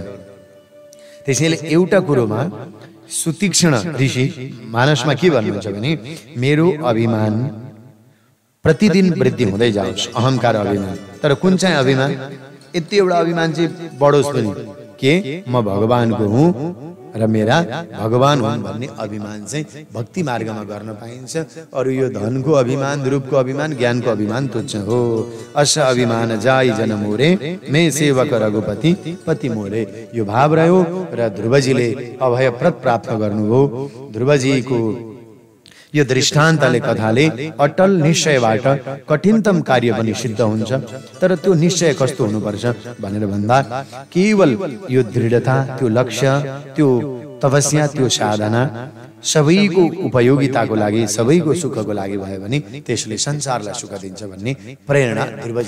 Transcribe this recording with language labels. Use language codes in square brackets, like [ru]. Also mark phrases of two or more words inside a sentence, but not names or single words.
[ne] त्यसैले एउटा कुरोमा सुतीक्ष्ण ऋषि मानसमा के भन्नुहुन्छ भने, मेरो अभिमान प्रतिदिन वृद्धि हुँदै जाओस्, अहंकार अभिमान। तर कुन चाहिँ अभिमान, यति एउटा अभिमान चाहिँ बढोस् पनि के म भगवानको हुँ र मेरा भगवान हुन् भन्ने अभिमान चाहिँ भक्ति मार्गमा गर्न पाइन्छ। अरु यो धनको अभिमान, रूपको अभिमान, ज्ञानको अभिमान तुच्छ हो। [awa] अस अभिमान जाई जन मोरे, मे सेवक रघुपति पति मोरे। [ne] यो भाव रह्यो र ध्रुवजीले अभयप्रद प्राप्त गर्नुभयो। ध्रुवजीको यो दृष्टान्तले कथाले अटल निश्चयबाट कठिनतम कार्य पनि सिद्ध हुन्छ। तर त्यो निश्चय कस्तो हुनुपर्छ भनेर भन्दा केवल यो दृढता, त्यो लक्ष्य, त्यो तपस्या, त्यो साधना सबैको उपयोगिताको लागि, सबैको सुखको लागि भयो भने त्यसले संसारलाई सुख दिन्छ भन्ने प्रेरणा ध्रुवजी।